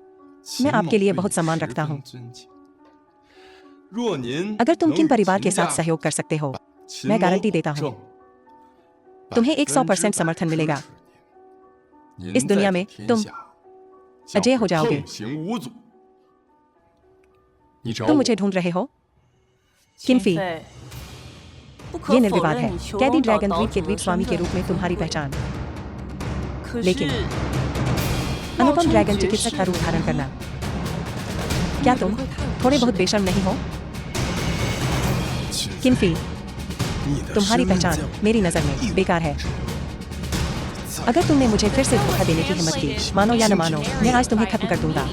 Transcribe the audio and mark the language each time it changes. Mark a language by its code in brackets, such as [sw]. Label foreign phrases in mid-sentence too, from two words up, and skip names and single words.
[hi] मैं आपके लिए बहुत सम्मान रखता हूँ। अगर तुम किन परिवार के साथ सहयोग कर सकते हो, मैं गारंटी देता हूँ तुम्हें 100% समर्थन मिलेगा। इस दुनिया में तुम अजय हो जाओगे। तुम मुझे ढूंढ रहे हो? किनफी, [zh] 不可 [hi] ये [zh] 否 [hi] निर्विवाद [zh] 认 [hi] है। [zh] 你囚 [hi] कैदी [zh] 笼岛 [hi] ड्रैगन [zh] 岛 [hi] द्वीप के [zh] 主 [hi] द्वीप [zh] 的 [hi] स्वामी [zh] 身 [hi] के [zh] 份 [hi] रूप में तुम्हारी पहचान। [zh] 可 [hi] लेकिन [zh] 是 [hi] अनुपम [zh] 冒 [hi] ड्रैगन [zh] 充 [hi] चिकित्सक [zh] 爵 [hi] का [zh] 士 [hi] रूप धारण करना, क्या तुम थोड़े बहुत बेशर्म नहीं हो? किनफी, तुम्हारी पहचान मेरी नजर में बेकार है। अगर तुमने मुझे फिर से धोखा देने की हिम्मत की, मानो या न मानो, मैं आज तुम्हें खत्म कर दूंगा।